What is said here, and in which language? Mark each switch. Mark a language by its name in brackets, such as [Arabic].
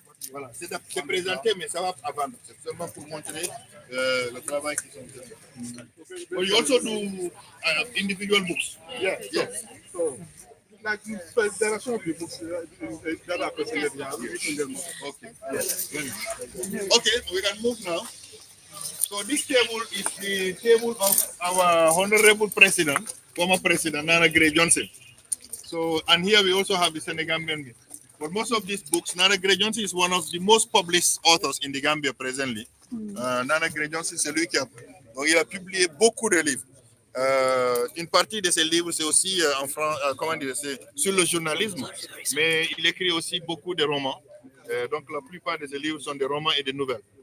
[French] Voilà, c'est présenté, mais ça va avant. C'est seulement pour montrer le travail qu'ils ont fait. [English] But you also do individual books. Yes. Yes. So, like, there are some people that are presented here. We written them up. Okay. Yes. Okay, we can move now. So this table is the table of our honorable president, former president Nana Gray Johnson. So, and here we also have the Senegambian. But most of these books, Nana Gray Johnson is one of the most published authors in the Gambia presently. [French] Nana Gray Johnson, c'est lui qui a, donc il a publié beaucoup de livres. Une partie de ces livres, c'est aussi comment dire, c'est sur le journalisme, mais il écrit aussi beaucoup de romans. Donc la plupart de ces livres sont des romans et des nouvelles.